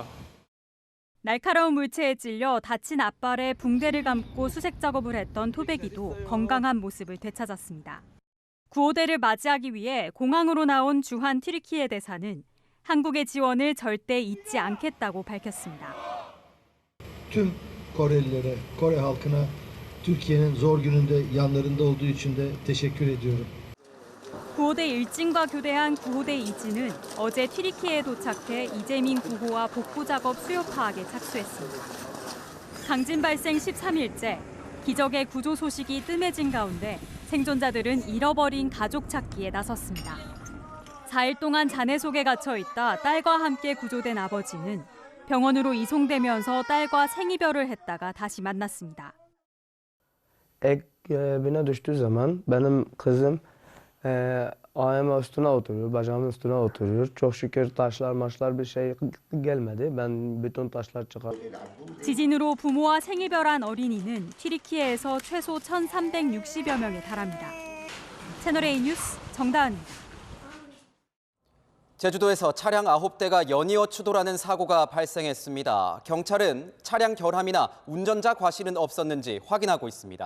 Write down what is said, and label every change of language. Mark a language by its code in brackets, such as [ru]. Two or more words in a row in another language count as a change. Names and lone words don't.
[ko] 날카로운 물체에 찔려 다친 앞발에 붕대를 감고 수색 작업을 했던 토백이도 건강한 모습을 되찾았습니다. 구호대를 맞이하기 위해 공항으로 나온 주한 튀르키예 대사는 한국의 지원을 절대 잊지 않겠다고 밝혔습니다. [tr] Tüm Korelilere, Kore halkına Türkiye'nin zor gününde yanlarında olduğu için de teşekkür ediyorum. [ko] 구호대 일진과 교대한 구호대 이진은 어제 튀르키예에 도착해 이재민 구호와 복구 작업 수요 파악에 착수했습니다. 강진 발생 13일째, 기적의 구조 소식이 뜸해진 가운데 생존자들은 잃어버린 가족 찾기에 나섰습니다. 4일 동안 잔해 속에 갇혀 있다 딸과 함께 구조된 아버지는 병원으로 이송되면서 딸과 생이별을 했다가 다시 만났습니다. [tr] bina düştüğü zaman benim kızım ayağımın üstüne oturuyor, bacağımın üstüne oturuyor. Çok şükür taşlar bir şey gelmedi. Ben bütün taşlar çıkardım. [ko] 지진으로 부모와 생이별한 어린이는 튀르키예에서 최소 1,360여 명에 달합니다. 채널A 뉴스 정다은입니다. 제주도에서 차량 9대가 연이어 추돌하는 사고가 발생했습니다. 경찰은 차량 결함이나 운전자 과실은 없었는지 확인하고 있습니다.